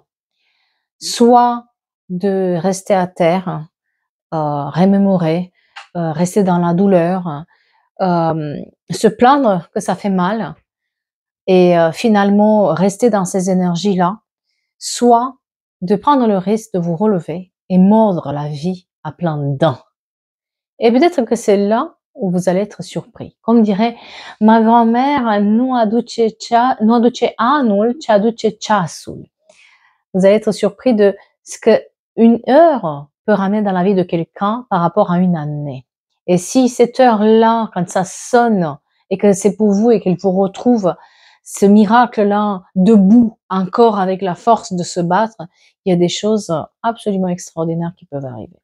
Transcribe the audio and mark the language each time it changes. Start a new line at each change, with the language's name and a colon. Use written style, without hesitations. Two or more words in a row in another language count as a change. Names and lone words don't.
French: Soit de rester à terre, remémorer, rester dans la douleur, se plaindre que ça fait mal et finalement rester dans ces énergies-là, soit de prendre le risque de vous relever et mordre la vie à pleines dents. Et peut-être que c'est là où vous allez être surpris. Comme dirait ma grand-mère,
Romanian: nu aduce anul, ci aduce ceasul.
French: Vous allez être surpris de ce que une heure peut ramener dans la vie de quelqu'un par rapport à une année. Et si cette heure-là, quand ça sonne et que c'est pour vous et qu'il vous retrouve ce miracle-là debout, encore avec la force de se battre, il y a des choses absolument extraordinaires qui peuvent arriver.